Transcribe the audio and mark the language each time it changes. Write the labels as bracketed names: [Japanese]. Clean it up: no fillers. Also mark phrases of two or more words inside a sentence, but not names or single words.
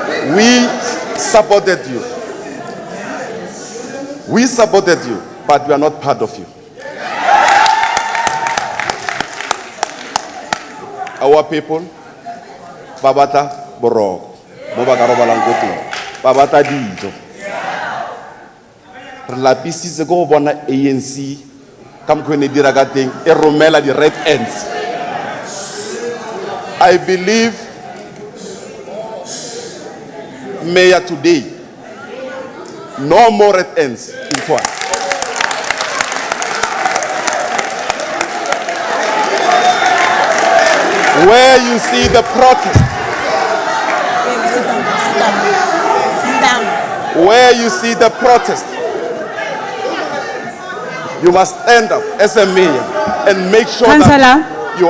[English] We supported you. We supported you, but we are not part of you. Our people, [Tswana] babata boroko, bobaka robalang ko teng, babata dijo. Re lapisitse go bona ANC ka mokgwa ne dira ka teng e romela di [English] red ends. I believe Mayor today, no more red ends in Tshwane. Where you see the protest, where you see the protest, you must stand up as a mayor and make sure that you are.